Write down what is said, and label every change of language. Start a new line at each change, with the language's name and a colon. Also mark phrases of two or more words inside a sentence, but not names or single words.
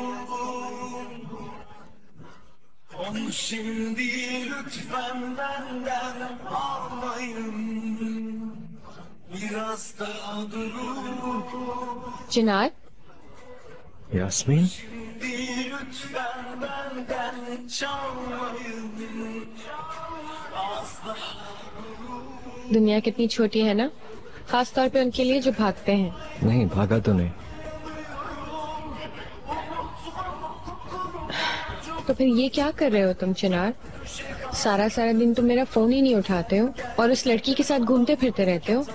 Turkish: Onu şimdi lütfen benden almayın. Biraz daha durun. चिनार, यास्मीन, Şimdi lütfen benden çalmayın. Az daha
Hindi: दुनिया कितनी छोटी है ना, खास तौर पे उनके लिए जो भागते हैं। नहीं, भागा तो नहीं। तो फिर ये क्या कर रहे हो तुम चिनार? सारा सारा दिन तुम मेरा फोन ही नहीं उठाते हो और उस लड़की के साथ घूमते फिरते रहते हो।